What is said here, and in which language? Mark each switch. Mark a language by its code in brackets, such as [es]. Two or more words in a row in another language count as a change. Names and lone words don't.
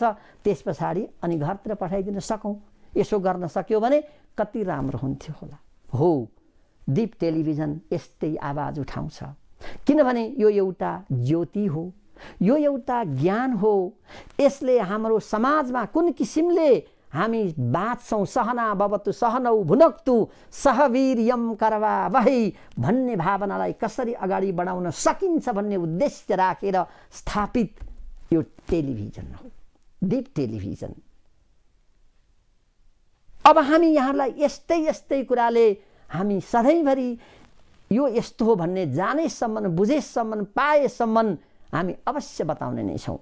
[ne] त्यस पछाडि अनि घरतिर पठाइदिन सकौँ। यसो गर्न सक्यो भने कति राम्रो हुन्थ्यो होला। हो, दीप टेलिभिजन यस्तै आवाज उठाउँछ, किनभने यो एउटा ज्योति हो, यो एउटा ज्ञान हो। यसले हाम्रो समाजमा कुन किसिमले हामी बाँच्छौँ, [sa] सहना भवतु सहनौ भुनक्तु सहवीर्यम करवावहै [ne] भन्ने भावनालाई कसरी अगाडि बढाउन सकिन्छ भन्ने उद्देश्य राखेर स्थापित यो टेलिभिजन हो, दीप टेलिभिजन। अब हामी यहाँलाई यस्तै कुराले हामी सधैँभरि यो यस्तो हो भन्ने जानेसम्म, बुझेसम्म, पाएसम्म हामी अवश्य बताउने नै छौँ।